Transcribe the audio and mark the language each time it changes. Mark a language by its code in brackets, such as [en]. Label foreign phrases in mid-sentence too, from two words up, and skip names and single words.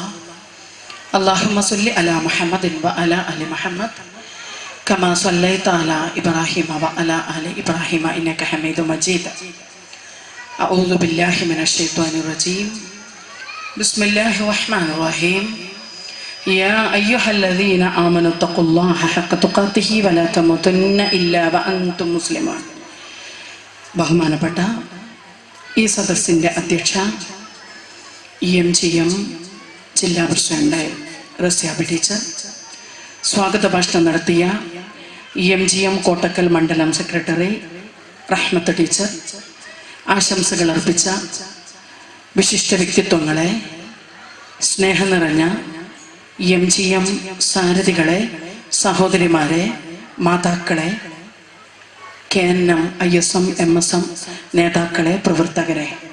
[ar] اللهم صل على محمد وعلى آل محمد كما صليت على إبراهيم وعلى آل إبراهيم إنك حميد مجيد. أعوذ بالله من الشيطان الرجيم. بسم الله الرحمن الرحيم. يا أيها الذين آمنوا اتقوا الله حق تقاته ولا تموتن إلا وأنتم مسلمون. [ml] ബഹുമാനപ്പെട്ട ഈ സദസ്സിൻ്റെ അധ്യക്ഷ EMGM ജില്ലാ പ്രസിഡന്റ് റസ്യാബി ടീച്ചർ, സ്വാഗത ഭാഷണം നടത്തിയ EMGM കോട്ടക്കൽ മണ്ഡലം സെക്രട്ടറി റഹ്മത്ത് ടീച്ചർ, ആശംസകൾ അർപ്പിച്ച വിശിഷ്ട വ്യക്തിത്വങ്ങളെ, സ്നേഹം നിറഞ്ഞ EMGM സാരഥികളെ, സഹോദരിമാരെ, മാതാക്കളെ, KNM, ISM, MSM നേതാക്കളെ, പ്രവർത്തകരെ,